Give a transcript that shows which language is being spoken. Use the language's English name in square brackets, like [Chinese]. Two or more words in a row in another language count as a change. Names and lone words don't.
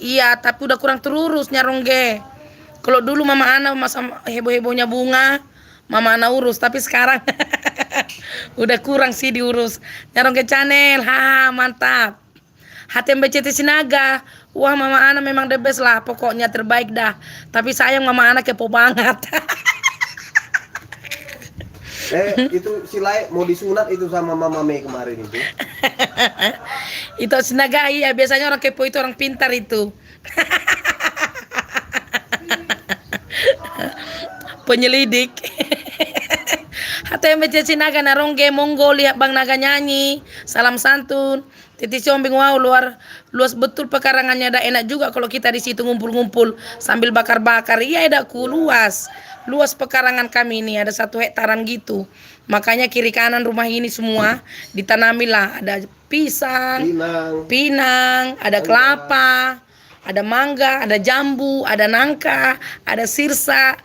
[Indonesian] Iya, tapi udah kurang terurus Nyarong ge. Kalau dulu mama Ana masa heboh-hebohnya bunga, mama Ana urus, tapi sekarang udah kurang sih diurus. Nyarong ke channel, haha mantap. HTMBCT Sinaga, wah mama Ana memang [English] the best [Indonesian] lah, pokoknya terbaik dah. Tapi sayang mama Ana kepo banget. Itu si Lai mau disunat itu sama Mama Mei kemarin itu. Itu Sinaga, iya biasanya orang kepo itu orang pintar itu. Penyelidik. HTMBC Sinaga narongge monggo lihat Bang Naga nyanyi. Salam santun. Titi Siombing, wow luas betul pekarangannya, ada enak juga kalau kita di situ ngumpul-ngumpul sambil bakar-bakar. Iya edakku, luas pekarangan kami ini ada 1 hektaran gitu. Makanya kiri kanan rumah ini semua ditanamilah, ada pisang, pinang, ada kelapa, ada mangga, ada jambu, ada nangka, ada sirsa.